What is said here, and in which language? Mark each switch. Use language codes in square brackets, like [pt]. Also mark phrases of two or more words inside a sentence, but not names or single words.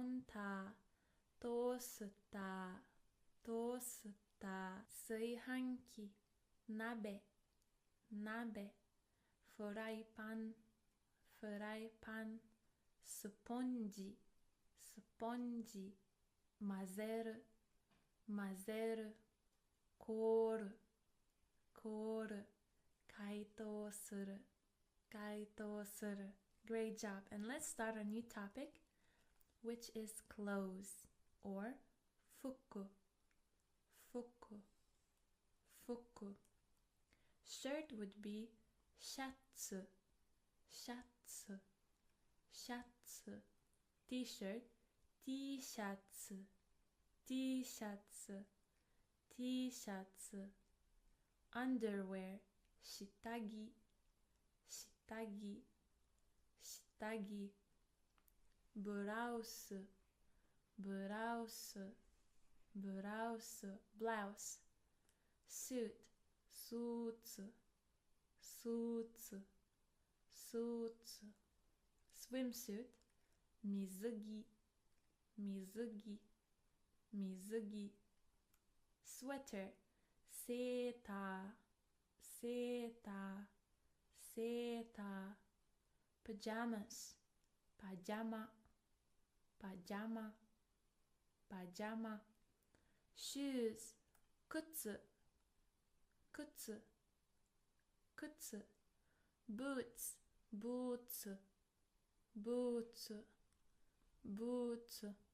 [ja] ンタートースタートースター炊飯器鍋鍋フライパンフライパンスポンジスポンジ混ぜる混ぜる凍る凍る解凍する解凍する [en] Great job. And let's start a new topic, which is clothes or [ja] 服服服 [en] Shirt would be [ja] シャツシャツシャツ [en] T-shirt T シャ [ja] ツ T シャツ T シャツ Underwear 下着下着下着ブラウスブラウスブラウス [en] Blouse Suit [ja] スーツスーツスーツ Swimsuit 水着水着水着 Sweater セーターセーターセーター Pajamas パジャマパジャマパジャマ Shoes 靴靴靴 Boots ブーツブーツブーツ